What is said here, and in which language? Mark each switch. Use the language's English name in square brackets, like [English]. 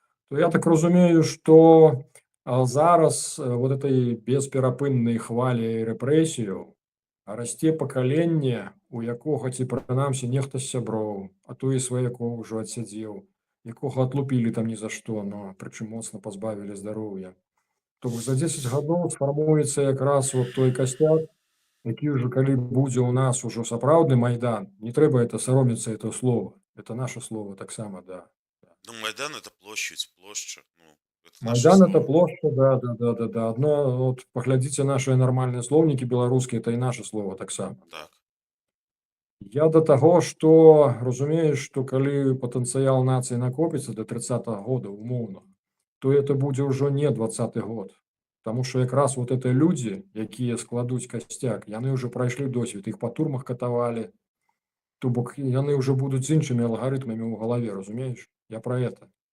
[Belarusian] То я так разумею, што зараз вот этой бесперапыннай хвалі рэпрэсіяў расце пакаленне, у якога ці прынамсі нехта з сяброў, а то і сваякоў ужо адсядзеў, якога атлупілі там ні за што, но прычым моцна пазбавілі здароўя. То бок за 10 гадоў сфармуецца якраз вот той касцяк, які ўжо калі будзе ў нас ужо сапраўдны Майдан, не трэба это саромецца, это слово, [Russian] это наше слово [Belarusian] таксама, да. [Russian] Ну, Майдан это площадь, площадь. Ну, это Майдан это площадь, да. Одно, вот поглядзіце наши нормальные словники белорусские, это и наше слово таксама. Так. [Belarusian] Я до таго, што разумееш, што калі патэнцыял нацыі накопіцца да 30-го года умоўна, то это будзе ўжо не 20-й год. Таму што якраз вот это людзі, якія складуць касцяк, яны ўжо прайшлі досвед, іх па турмах катавалі, то бок яны ўжо будуць з іншымі алгарытмамі ў галаве, разумееш? Я пра это.